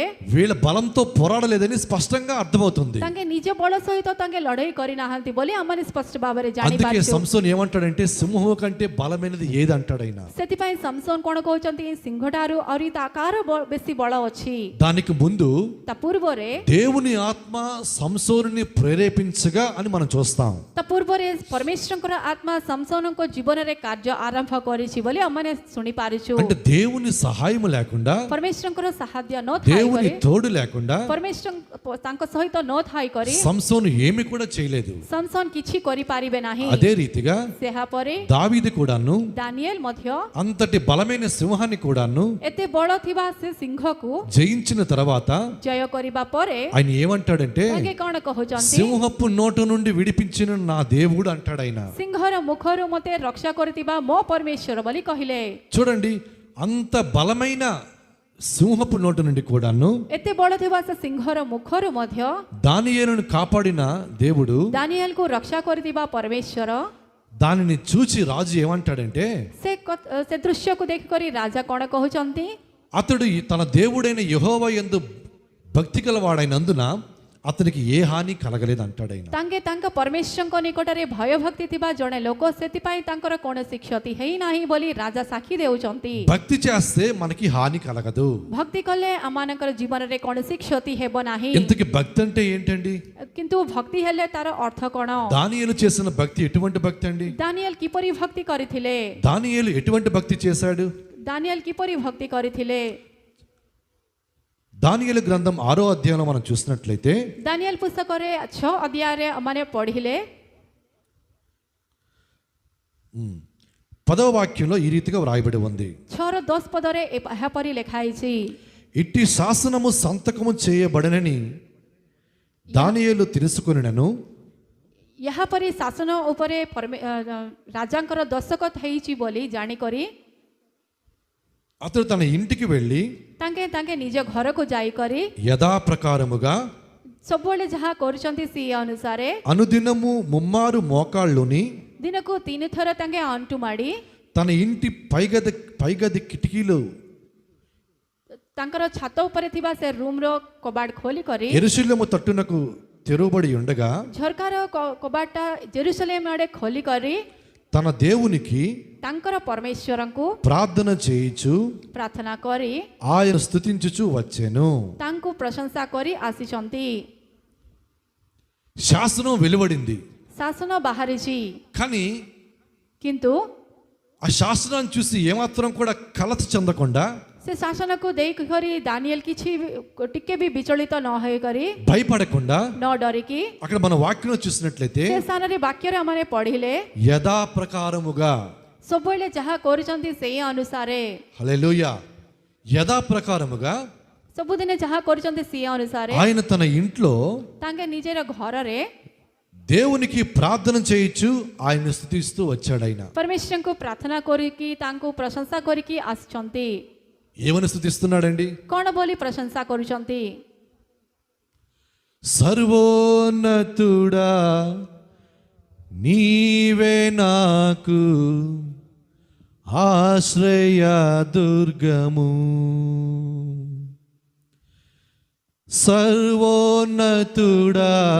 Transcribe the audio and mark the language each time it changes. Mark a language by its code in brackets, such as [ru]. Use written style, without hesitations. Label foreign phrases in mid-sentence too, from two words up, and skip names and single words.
[te] వీళ్ళ బలంతో పోరాడలేదని స్పష్టంగా అర్థమవుతుంది। [or] ତାଙ୍କେ ନିଜ ବଳ ସହିତ ତାଙ୍କେ ଲଢେଇ କରିନାହାନ୍ତି ବୋଲି ଆମେ ସ୍ପଷ୍ଟ ଭାବରେ [te] అందుకే [or] ଜାଣିପାରିଛୁ। [te] సంసోను ఏమంటాడంటే సింహం కంటే బలమైనది ఏది అంటాడు ఆయన। [or] ସେଥିପାଇଁ ସମସନ କଣ କହୁଛନ୍ତି, ସିଂହଠାରୁ ଆହୁରି କାର ବେଶୀ ବଳ ଅଛି। [te] దానికి ముందు [or] ତା ପୂର୍ବରେ [te] దేవుని ఆత్మ సంసోనుని ప్రేరేపించగా అని మనం చూస్తాం। [or] ତା ପୂର୍ବରେ ପରମେଶ୍ୱରଙ୍କର ଆତ୍ମା ସମସନଙ୍କ ଜୀବନରେ କାର୍ଯ୍ୟ ଆରମ୍ଭ କରିଛି ବୋଲି ଆମେ ଶୁଣିପାରିଛୁ। [te] అంటే దేవుని సహాయం లేకుండా, [or] ପରମେଶ୍ୱରଙ୍କର ସାହାଯ୍ୟ ନ [te] దేవుని [or] ଥାଇ [te] తోడు లేకుండా [or] ପରମେଶ୍ୱର ତାଙ୍କ ସହିତ ନ ଥାଇ କରି [te] సంసోను ఏమి కూడా చేయలేదు। [or] ସମସନ କିଛି କରିପାରିବେ ନାହିଁ। [te] అదే రీతిగా [or] ସେହା ପରେ [te] దావీదు కూడాను [or] ଦାନିଏଲ ମଧ୍ୟ [te] అంతటి బలమైన సింహాన్ని కూడాను [or] ଏତେ ବଳ ଥିବା ସେ ସିଂହକୁ [te] జయించిన తర్వాత [or] ଜୟ କରିବା ପରେ [te] ఆయన ఏమంటాడంటే [or] ତାଙ୍କେ କଣ କହୁଛନ୍ତି, [te] సింహపు నోట నుండి విడిపించిన నా దేవుడు అంటాడు ఆయన। [or] ସିଂହର ମୁଖରୁ ମୋତେ ରକ୍ଷା କରିଥିବା ମୋ ପରମେଶ୍ୱର ବୋଲି କହିଲେ। [te] చూడండి, అంత బలమైన సింహపు నోట నుండి కూడాను [or] ଏତେ ବଳ ଥିବା ସେ ସିଂହର ମୁଖରୁ ମଧ୍ୟ [te] దానియేలును కాపాడిన దేవుడు [or] ଦାନିଏଲକୁ ରକ୍ଷା କରିଥିବା ପରମେଶ୍ୱର [te] దానిని చూచి రాజు ఏమంటాడంటే, [or] ସେ ଦୃଶ୍ୟକୁ ଦେଖିକରି ରାଜା କ'ଣ କହୁଛନ୍ତି? [te] అతడు తన దేవుడైన యెహోవా యందు భక్తి గలవాడైనందున అతనికి ఏ హాని కలగలేదు అంటాడు ఆయన. [or] ତାଙ୍କେ ତାଙ୍କ ପରମେଶ୍ୱରଙ୍କ ନିକଟରେ ଭୟଭକ୍ତି ଥିବା ଜଣେ ଲୋକ, ସେଥିପାଇଁ ତାଙ୍କର କୌଣସି କ୍ଷତି ହେଇନାହିଁ ବୋଲି ରାଜା ସାକ୍ଷୀ ଦେଉଛନ୍ତି। [te] భక్తి చేస్తే మనకి హాని కలగదు. [or] ଭକ୍ତି କଲେ ଆମମାନଙ୍କର ଜୀବନରେ କୌଣସି କ୍ଷତି ହେବ ନାହିଁ। [te] ఇంతకి భక్తి అంటే ఏంటండి? [or] କିନ୍ତୁ ଭକ୍ତି ହେଲେ ତାର ଅର୍ଥ କ'ଣ? [te] దానియేలు చేసిన భక్తి ఎటువంటి భక్తి అండి? [or] ଦାନିଏଲ କିପରି ଭକ୍ତି କରିଥିଲେ? [te] దానియేలు ఎటువంటి భక్తి చేశాడు? [or] ଦାନିଏଲ କିପରି ଭକ୍ତି କରିଥିଲେ? [te] దానియేలు గ్రంథం 6వ అధ్యాయంలో మనం చూసినట్లయితే [or] ଦାନିଏଲ ପୁସ୍ତକରେ 6 ଅଧ୍ୟାୟରେ ମାନେ ପଢିଲେ [te] 10వ వాక్యంలో ఈ రీతిగా వ్రాయబడి ఉంది. [or] 6:10 పదରେ ଏହାପରି ଲେଖା ହେଇଛି, [te] ఇట్టి శాసనము సంతకము చేయబడనని దానియేలు తెలుసుకొనినను [or] ଏହାପରି ଶାସନ ଉପରେ ରାଜାଙ୍କର ଦସ୍ତଖତ ହେଇଛି ବୋଲି ଜାଣିକରି [te] అతడు తన ఇంటికి వెళ్ళి [or] ତାଙ୍କେ ତାଙ୍କେ ନିଜ ଘରକୁ ଯାଇକରି [te] యథాప్రకారముగా [or] ସବୁବେଳେ ଯାହା କରୁଛନ୍ତି ସେ ଅନୁସାରେ [te] అనుదినము ముమ్మారు మోకాళ్ళుని [or] ଦିନକୁ 3 ଥର ତାଙ୍କେ ଅଣ୍ଟୁ ମାଡ଼ି [te] తన ఇంటి పైగది కిటికీలు [or] ତାଙ୍କର ଛାତ ଉପରେ ଥିବା ସେ ରୁମ୍ର କବାଟ ଖୋଲି କରି [te] యెరూషలేము తట్టునకు తెరువబడి ఉండగా [or] ଝରକାର କବାଟଟା ଜେରୁସଲେମ ଆଡ଼େ ଖୋଲି କରି [te] తన దేవునికి [or] ତାଙ୍କର ପରମେଶ୍ୱରଙ୍କୁ [te] ప్రార్థన చేయించు [or] ପ୍ରାର୍ଥନା କରି [te] ఆయన స్తుతించుచు వచ్చెను. [or] ତାଙ୍କୁ ପ୍ରଶଂସା କରି ଆସିଛନ୍ତି। [te] శాసనం వెలువడింది, [or] ଶାସନ ବାହାରିଛି, [te] కానీ [or] କିନ୍ତୁ [te] ఆ శాసనాన్ని చూసి ఏమాత్రం కూడా కలత చెందకుండా [or] ସେ ଶାସନକୁ ଦେଇକରି ଦାନିଏଲ କିଛି ଟିକେ ବି ବିଚଳିତ ନ ହୋଇକରି [te] భయపడకుండా [or] ନ ଡରିକି [te] అక్కడ మన వాక్యంలో చూసినట్లయితే [or] ସେ ସ୍ଥାନରେ ବାକ୍ୟରେ ଆମେ ପଢିଲେ [te] యథాప్రకారముగా, [or] ସବୁବେଳେ ଯାହା କରୁଛନ୍ତି ସେଇ ଅନୁସାରେ, [te] హల్లెలూయా, యథాప్రకారముగా [or] ସବୁଦିନେ ଯାହା କରୁଛନ୍ତି ସେଇ ଅନୁସାରେ [te] ఆయన తన ఇంట్లో [or] ତାଙ୍କେ ନିଜର ଘରରେ [te] దేవునికి ప్రార్థన చేయించు ఆయన స్తుతిస్తూ వచ్చాడు. ఆయన [or] ପରମେଶ୍ୱରଙ୍କୁ ପ୍ରାର୍ଥନା କରିକି ତାଙ୍କୁ ପ୍ରଶଂସା କରିକି ଆସିଛନ୍ତି। [te] ఏమని స్తుతిస్తున్నాడండి? [or] କ'ଣ ବୋଲି ପ୍ରଶଂସା କରୁଛନ୍ତି? [te] సర్వోన్నతుడా నీవే నాకు ఆశ్రయ దుర్గము, సర్వోన్నతుడా